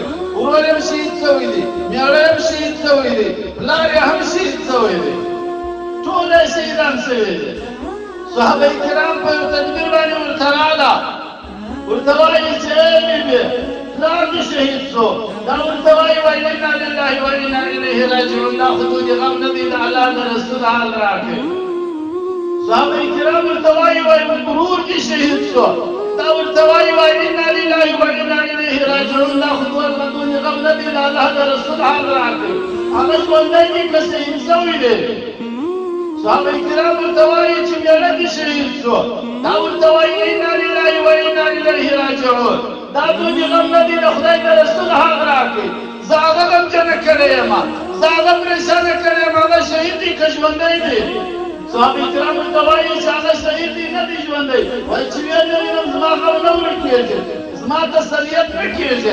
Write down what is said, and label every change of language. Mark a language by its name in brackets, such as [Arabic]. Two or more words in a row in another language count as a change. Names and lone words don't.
[Pashto] ورور یې هم شهید شوی دی، میړه یې هم شهید شوی دی، پلار یې هم شهید شوی دی، ټول یې شهیدان شوي دي. صحابه کرام په یو تدبیر باندې ورته راغله، ورته وایي چې ای بیبي پلار دې شهید شو، دا ورته وایي وایي [Arabic] انا لله و انا الیه راجعون. [Pashto] دا خو دې غم نه دی، د الله د رسول حال راکړي. صحابه کرام ورته وایي وایي ورور دې شهید شو، دا ورته وایي وایي [Arabic] انا لله و انا الیه راجعون. [Pashto] دا خو دې غم نه دی، د الله د رسول حال راکړي. هغه ژوندی دی که شهید شوی دی؟ صحابه کرام ورته وایي چې میړه دې شهید شو، دا ورته وایي [Arabic] انا لله و انا الیه راجعون. [Pashto] دا دې غم نه دی، د خدای د رسول حق راکړي. زه هغه غمجنه کړی یم، زه هغه پریشانه کړی یم. هغه شهید دی که ژوندی دی؟ صحابه کرام ورته وایي چې هغه شهید دی نه دی ژوندی. وایي چې ویې نه وینم زما غم نه ورکېږي، زما تسلیت نه کېږي.